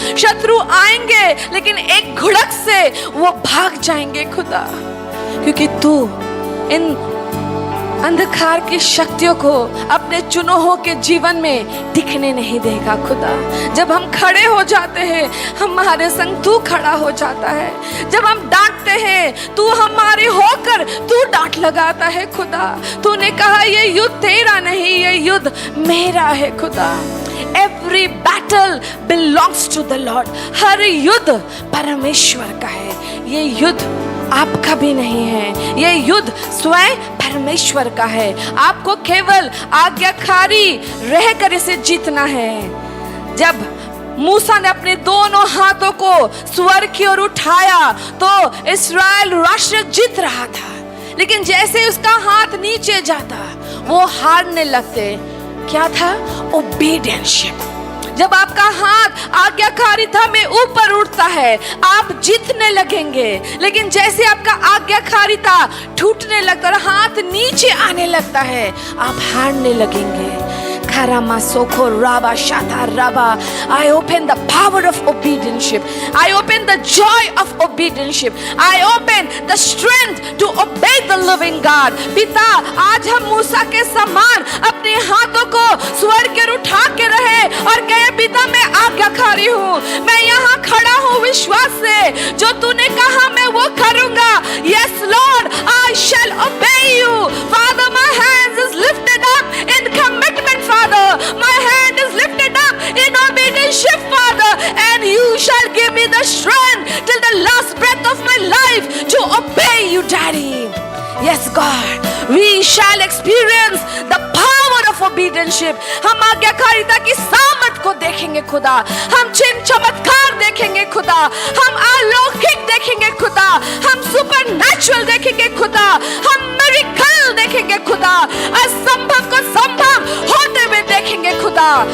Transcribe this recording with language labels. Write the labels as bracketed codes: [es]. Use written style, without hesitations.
[hi] शत्रु आएंगे लेकिन एक घुड़क से वो भाग जाएंगे खुदा, क्योंकि तू इन अंधकार की शक्तियों को अपने चुनौतियों के जीवन में टिकने नहीं देगा खुदा। जब हम खड़े हो जाते हैं हमारे संग तू खड़ा हो जाता है। जब हम डांटते हैं तू हमारे होकर तू डांट लगाता है खुदा। तूने कहा ये युद्ध तेरा नहीं, ये युद्ध मेरा है खुदा। [en] Every battle belongs to the Lord। [hi] हर युद्ध परमेश्वर का है। ये युद्ध आपका भी नहीं है, ये युद्ध स्वयं परमेश्वर का है। आपको केवल आज्ञाकारी रहकर इसे जीतना है। जब मूसा ने अपने दोनों हाथों को स्वर्ग की ओर उठाया तो इस्राएल राष्ट्र जीत रहा था, लेकिन जैसे उसका हाथ नीचे जाता वो हारने लगते। क्या था? ओबीडियंस। जब आपका हाथ आज्ञाकारिता में ऊपर उठता है आप जीतने लगेंगे, लेकिन जैसे आपका आज्ञाकारिता टूटने लगता है, हाथ नीचे आने लगता है, आप हारने लगेंगे। Karama soko raba shata raba. [en] I open the power of obedience. I open the joy of obedience. I open the strength to obey the living God. [hi] पिता आज हम मूसा के समान अपने हाथों को स्वर्ग के उठा के रहे और कहे पिता मैं आज्ञाकारी हूँ, मैं यहाँ खड़ा हूँ विश्वास से, जो तूने कहा मैं वो करूँगा। [en] Yes Lord, I shall obey you. Father, my hands is lifted up in commitment, Father. My hand is lifted up in obedience, Father, and you shall give me the strength till the last breath of my life to obey you, Daddy. Yes God, we shall experience the power of obedience. [hi] हम आज्ञाकारिता की सामर्थ को देखेंगे खुदा, हम चिन्ह चमत्कार देखेंगे खुदा, हम अलौकिक देखेंगे खुदा, हम सुपरनैचुरल देखेंगे खुदा, हम मिरेकल देखेंगे खुदा, असंभव को संभव होते हुए देखेंगे खुदा।